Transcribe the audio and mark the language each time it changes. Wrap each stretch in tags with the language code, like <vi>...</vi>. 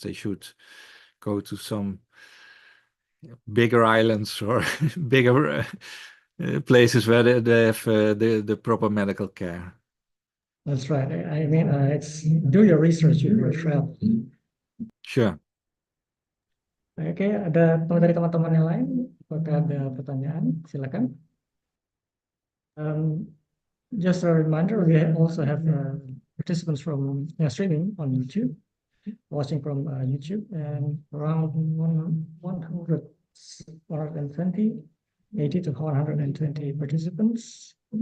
<en>They should go to some bigger islands or bigger places where they have the proper medical care. That's right. I mean, it's do your research if you're travel. Sure.</en> <id>Oke, ada dari teman-teman yang lain? Apakah ada pertanyaan? Silakan.</id> <en>Just a reminder, we also have participants from streaming on YouTube. watching from YouTube, and around 120, 80 to 120 participants.</en>